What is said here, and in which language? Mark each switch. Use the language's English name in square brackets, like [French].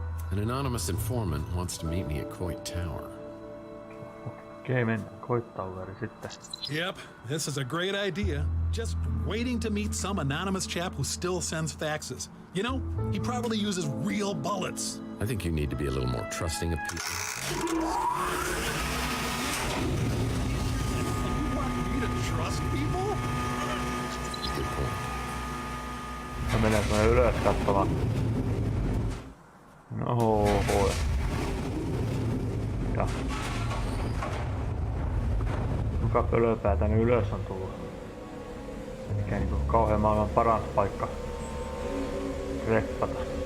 [English] An anonymous informant wants to meet me at Coit Tower. [Finnish] Okei, mennään Coit Toweri sitten. [English] Yep, this is a great idea. Just waiting to meet some anonymous chap who still sends faxes. You know, he probably uses real bullets. I think you need to be a little more trusting of people. You want me to trust people? Good point. [Finnish] Mä menen tuonne ylös katsomaan. No, ja. Kuka pölöpää tänne ylös on tullut? Mikä niinku kauhean maailman paras paikka reppata.